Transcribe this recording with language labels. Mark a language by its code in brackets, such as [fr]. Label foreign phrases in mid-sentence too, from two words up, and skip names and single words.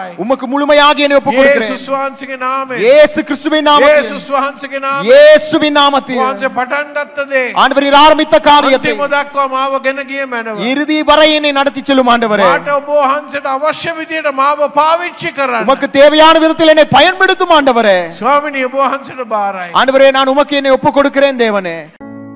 [ta] உமக்கு முழுமையாக என்னை ஒப்புக் கொடுக்கிறேன். [si] යේසුස් වහන්සේගේ නාමයෙන්. [ta] இயேசு கிறிஸ்துவின் நாமத்தில். [si] යේසුස් වහන්සේගේ නාමයෙන්. [ta] இயேசுவின் நாமத்தில். [si] වහන්සේ පටන් ගත්ත දේ. [ta] ஆண்டவர் நீர் ஆரம்பித்த காரியத்தை [si] අන්තිම දක්වා මාව ගෙන ගිය මැනව. [ta] இறுதி வரை என்னை நடத்தி செல்லும் ஆண்டவரே. [si] මාට ඔබ වහන්සේට අවශ්‍ය විදියට මාව පාවිච්චි කරන්න. [ta] உமக்கு தேவையான விதத்தில் என்னை பயன்படுத்தும் ஆண்டவரே. [si] ස්වාමිනී ඔබ වහන්සේට බාරයි. [ta] ஆண்டவரே நான் உமக்கு என்னை ஒப்புக் கொடுக்கிறேன் தேவனே.